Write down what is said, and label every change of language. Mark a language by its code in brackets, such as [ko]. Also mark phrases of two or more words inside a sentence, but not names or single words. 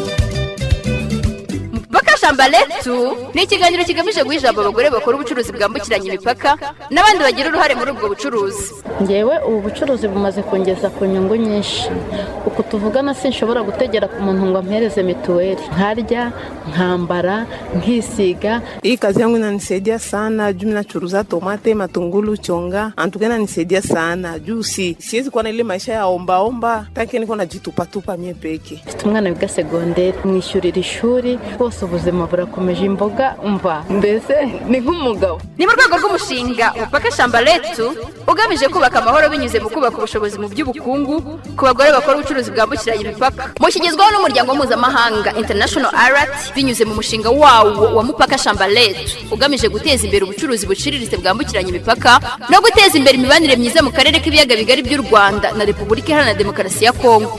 [rw] Mupaka Chambrette ni ikiganiro kigamije guha ijambo abagore bakora ubucuruzi bwambukiranya imipaka n'abandi bagira uruhare muri ubwo bucuruzi. Ngewe ubu bucuruzi bumaze kongeza ku nyungu nyinshi. Uko tuvugana sinshobora gutegera ku muntu ngo ampereze mituweli, nkarya, nkambara, nkisiga. [sw] Hii kazi yangu inanisaidia sana juu nachuruza tomate, matungulu, chonga. Antukena nisaidia sana juu siwezi kuwa na ile maisha ya omba taki niko najitupa mie peke. [rw] Mfite umwana wiga segonderi, mwishyurira ishuri, bose ubuzima burakomeje, imboga umva mbese ni nk'umugabo. Ni mu rwego rw'umushinga Umupaka Chambrette ugamije kubaka amahoro binyuze mu kubaka ubushobozi mu by'ubukungu ku bagore bakora ubucuruzi bwambukiranya imipaka. Mushyigizwaho n'umuryango mpuzamahanga International Alert binyuze mu mushinga wawo wa Mupaka Chambrette ugamije guteza imbere ubucuruzi buciriritse bwambukiranya imipaka no guteza imbere imibanire myiza mu karere k'ibiyaga bigari by'u Rwanda na Repubulika Iharanira Demokarasi ya Kongo.